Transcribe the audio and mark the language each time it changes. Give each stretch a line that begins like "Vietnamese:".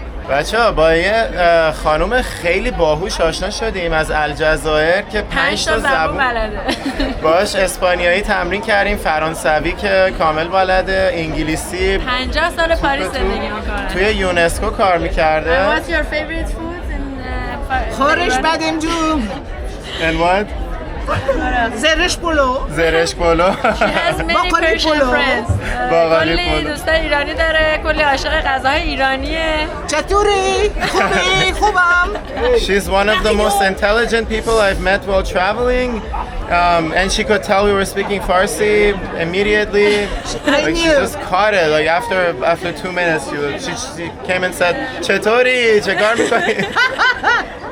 Persian: بچه‌ها با یه خانم خیلی باهوش آشنا شدیم از الجزایر که 5 تا زبون بلده. باش اسپانیایی تمرین کردیم، فرانسوی که کامل بلده، انگلیسی 50 سال پاریس زندگی میکنه، توی یونسکو کار میکرده.
English: What's your favorite food in
Persian: خورش بدمجون
English: And what?
Persian: زرش پلو. زرش پلو.
English: She has many Persian friends.
Persian: کلی دوستای ایرانی داره، کلی عاشق غذاهای ایرانیه. چطوری؟ خوبی؟ خوبم.
English: She's one of the most intelligent people I've met while traveling. And she could tell we were speaking Farsi immediately. Like she just caught it. Like after 2 minutes, she came and said,
Persian: "Chetori, chekar mikoni?"